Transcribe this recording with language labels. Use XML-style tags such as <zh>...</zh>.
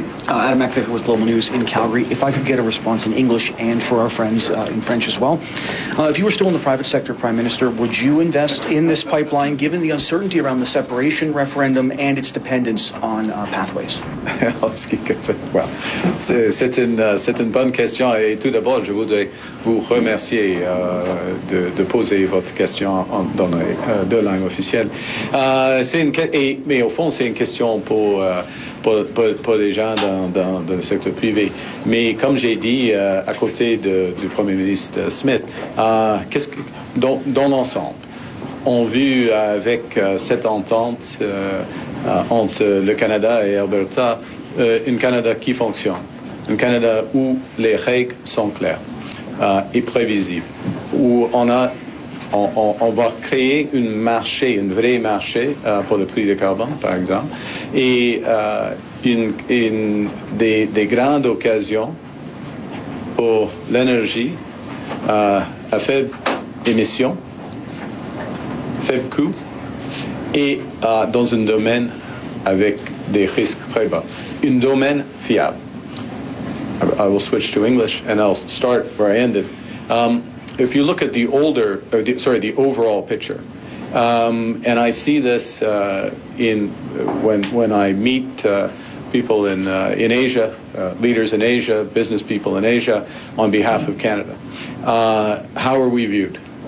<en>Adam McVicker with Global News in Calgary. If I could get a response in English and for our friends in French as well. If you were still in the private sector, Prime Minister, would you invest in this pipeline, given the uncertainty around the separation referendum and its dependence on pathways? Well,</en> <fr>c'est une bonne question. Et tout d'abord, je voudrais vous remercier de poser votre question dans la deux langues officielles. Mais au fond, c'est une question pour les gens dans le secteur privé. Mais comme j'ai dit à côté du Premier ministre Smith, dans l'ensemble, on a vu avec cette entente entre le Canada et Alberta une Canada qui fonctionne, une Canada où les règles sont claires et prévisibles, où on va créer un marché, un vrai marché pour le prix de carbone, par exemple, et des grandes occasions pour l'énergie à faible émission, faible coût, et dans un domaine avec des risques très bas. Un domaine fiable.</fr> <en>I will switch to English, and I'll start where I ended. If you look at the overall picture, and I see this when I meet people in Asia, leaders in Asia, business people in Asia, on behalf of Canada, how are we viewed?</en>